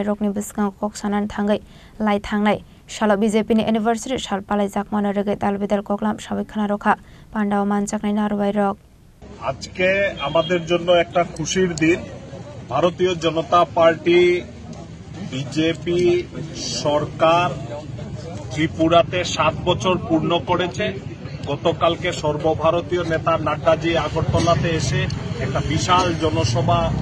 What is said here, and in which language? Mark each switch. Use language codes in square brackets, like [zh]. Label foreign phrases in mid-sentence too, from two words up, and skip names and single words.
[trp] rokni biskan koksanan thangai lai thangnai shala BJP ni anniversary sal palai jakmana rege dalbidal koklam sabai khana rokha pandao manchaknai narubai rok [bn] আজকে আমাদের জন্য একটা খুশির দিন ভারতীয় জনতা পার্টি বিজেপি সরকার ত্রিপুরাতে 7 বছর পূর্ণ করেছে গতকালকে সর্বভারতীয় নেতা নাড্ডাজি আগরতলাতে এসে একটা বিশাল জনসভা